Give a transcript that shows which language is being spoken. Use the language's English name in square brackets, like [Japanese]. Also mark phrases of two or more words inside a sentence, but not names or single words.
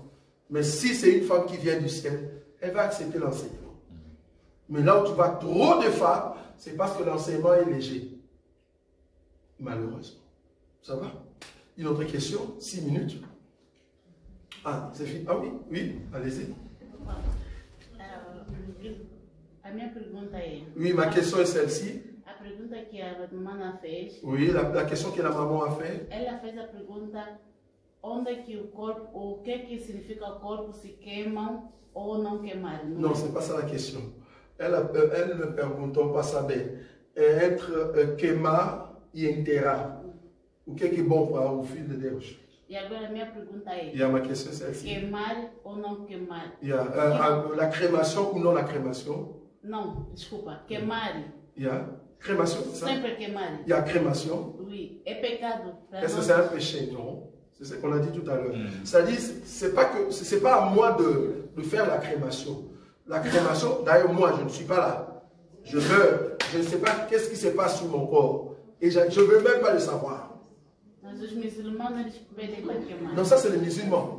[French] Mais si c'est une femme qui vient du ciel, elle va accepter l'enseignement. Mais là où tu vois trop de femmes, c'est parce que l'enseignement est léger. Malheureusement. Ça va? Une autre question? 6 minutes. Ah, c'est fini. Ah oui, oui, allez-y. [Portuguese] A minha pergunta é... [French] Oui, ma question est celle-ci. [Portuguese] A pergunta que a mamãe fez... [French] Oui, la question que la maman a fait. [Portuguese] Ela fez a pergunta onde que o corpo, o que significa o corpo se queimam ou não queimar. [French] Non, ce n'est pas ça la question. Elle ne [Portuguese] perguntou para saber entre queimar e enterrar. O que é bom para o Filho de Deus? E agora a minha pergunta é... [French] E a ma question c'est celle-ci. [Portuguese] Queimar ou não queimar? [French] La crémation ou non la crémation? [Portuguese] Não, desculpa. Queimar. [French] Crémation, c'est ça? [Portuguese] Sempre queimar. [French] Il y a crémation. Oui. [Portuguese] É pecado. [French] Est-ce que c'est un péché? Non. C'est ce qu'on a dit tout à l'heure. C'est-à-dire, c'est pas à moi de faire la crémation. La crémation, d'ailleurs, moi, je ne suis pas là. Je meurs. Je ne sais pas qu'est-ce qui se passe sur mon corps. Et je ne veux même pas le savoir. Non, ça, c'est les musulmans.